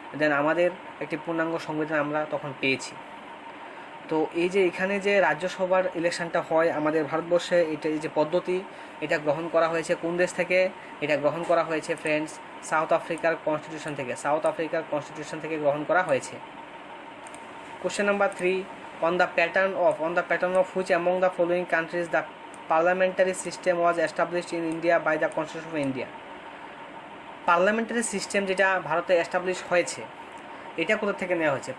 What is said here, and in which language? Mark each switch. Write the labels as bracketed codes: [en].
[bn] দেন আমাদের একটি পূর্ণাঙ্গ সংবিধান আমরা তখন পেয়েছি। তো এই যে এখানে যে রাজ্যসভার ইলেকশনটা হয় আমাদের ভারতবর্ষে, এটা এই যে পদ্ধতি, এটা গ্রহণ করা হয়েছে কোন দেশ থেকে? এটা গ্রহণ করা হয়েছে ফ্রেন্ডস সাউথ আফ্রিকার কনস্টিটিউশন থেকে। সাউথ আফ্রিকার কনস্টিটিউশন থেকে গ্রহণ করা হয়েছে। [en] Question number 3, on the pattern of which among the following countries the parliamentary system was established in India by the Constitution of India? [bn] Parliamentary system যেটা ভারতে এস্টাবলিশ হয়েছে, এটা কোথা থেকে নেওয়া হয়েছে?